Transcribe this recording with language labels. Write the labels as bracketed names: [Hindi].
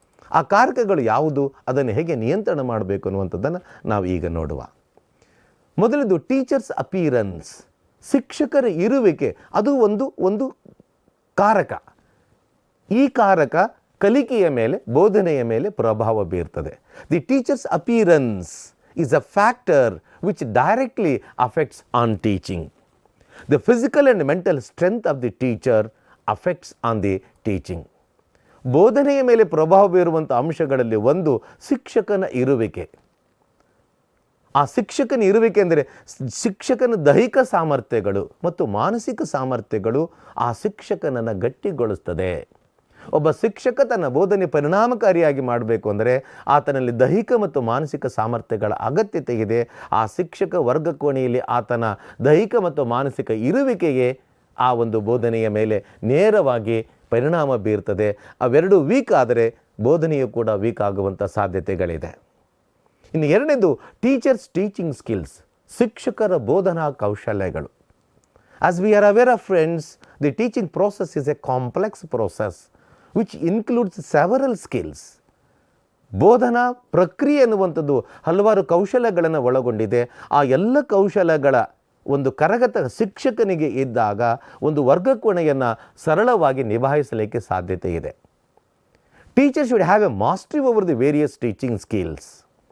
[Kannada] ಆ ಕಾರಕಗಳು ಯಾವುದು, ಅದನ್ನು ಹೇಗೆ ನಿಯಂತ್ರಣ ಮಾಡಬೇಕು ಅನ್ನುವಂಥದ್ದನ್ನು ನಾವು ಈಗ ನೋಡುವ. ಮೊದಲದು ಟೀಚರ್ಸ್ ಅಪಿಯರೆನ್ಸ್, ಶಿಕ್ಷಕರ ಇರುವಿಕೆ. ಅದು ಒಂದು ಕಾರಕ. ಈ ಕಾರಕ ಕಲಿಕೆಯ ಮೇಲೆ, ಬೋಧನೆಯ ಮೇಲೆ ಪ್ರಭಾವ ಬೀರ್ತದೆ. [English] The teacher's appearance is a factor which directly affects on teaching. The physical and mental strength of the teacher affects on the teaching. [Kannada] ಬೋಧನೆಯ ಮೇಲೆ ಪ್ರಭಾವ ಬೀರುವಂಥ ಅಂಶಗಳಲ್ಲಿ ಒಂದು ಶಿಕ್ಷಕನ ಇರುವಿಕೆ. ಆ ಶಿಕ್ಷಕನ ಇರುವಿಕೆ ಅಂದರೆ ಶಿಕ್ಷಕನ ದೈಹಿಕ ಸಾಮರ್ಥ್ಯಗಳು ಮತ್ತು ಮಾನಸಿಕ ಸಾಮರ್ಥ್ಯಗಳು ಆ ಶಿಕ್ಷಕನನ್ನು ಗಟ್ಟಿಗೊಳಿಸ್ತದೆ. ಒಬ್ಬ ಶಿಕ್ಷಕ ತನ್ನ ಬೋಧನೆ ಪರಿಣಾಮಕಾರಿಯಾಗಿ ಮಾಡಬೇಕು ಅಂದರೆ ಆತನಲ್ಲಿ ದೈಹಿಕ ಮತ್ತು ಮಾನಸಿಕ ಸಾಮರ್ಥ್ಯಗಳ ಅಗತ್ಯತೆ ಇದೆ. ಆ ಶಿಕ್ಷಕ ವರ್ಗ ಕೋಣೆಯಲ್ಲಿ ಆತನ ದೈಹಿಕ ಮತ್ತು ಮಾನಸಿಕ ಇರುವಿಕೆಗೆ ಆ ಒಂದು ಬೋಧನೆಯ ಮೇಲೆ ನೇರವಾಗಿ ಪರಿಣಾಮ ಬೀರ್ತದೆ. ಅವೆರಡು ವೀಕ್ ಆದರೆ ಬೋಧನೆಯು ಕೂಡ ವೀಕ್ ಆಗುವಂಥ ಸಾಧ್ಯತೆಗಳಿದೆ. ಇನ್ನು ಎರಡನೇದು ಟೀಚರ್ಸ್ ಟೀಚಿಂಗ್ ಸ್ಕಿಲ್ಸ್, ಶಿಕ್ಷಕರ ಬೋಧನಾ ಕೌಶಲ್ಯಗಳು. [English] As we are aware of friends, the teaching process is a complex process which includes several skills. [Kannada] ಬೋಧನಾ ಪ್ರಕ್ರಿಯೆ ಅನ್ನುವಂಥದ್ದು ಹಲವಾರು ಕೌಶಲ್ಯಗಳನ್ನು ಒಳಗೊಂಡಿದೆ. ಆ ಎಲ್ಲ ಕೌಶಲ್ಯಗಳ ಒಂದು ಕರಗತ ಶಿಕ್ಷಕನಿಗೆ ಇದ್ದಾಗ ಒಂದು ವರ್ಗಕೋಣೆಯನ್ನು ಸರಳವಾಗಿ ನಿಭಾಯಿಸಲಿಕ್ಕೆ ಸಾಧ್ಯತೆ ಇದೆ. [English] Teacher should have a mastery over the various teaching skills.